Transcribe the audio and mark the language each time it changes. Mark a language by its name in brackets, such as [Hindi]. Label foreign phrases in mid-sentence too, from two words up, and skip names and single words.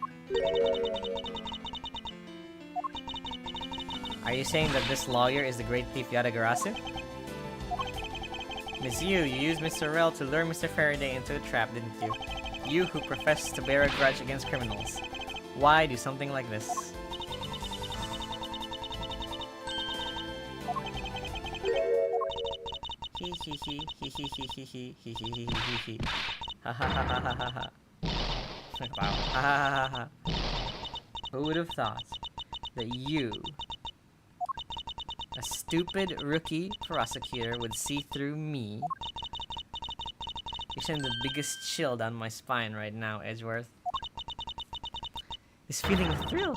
[English] Are you saying that this lawyer is the great thief Yatagarasu? Miss Yu, you used Mr. Rel to lure Mr. Faraday into a trap, didn't you? You who profess to bear a grudge against criminals. Why do something like this? Hee hee hee hee hee hee hee hee hee hee hee hee. Ha ha ha ha ha ha ha. Wow. Ha ha ha ha. Who would have thought that you, a stupid rookie prosecutor, would see through me? You're sending the biggest chill down my spine right now, Edgeworth. This feeling of thrill.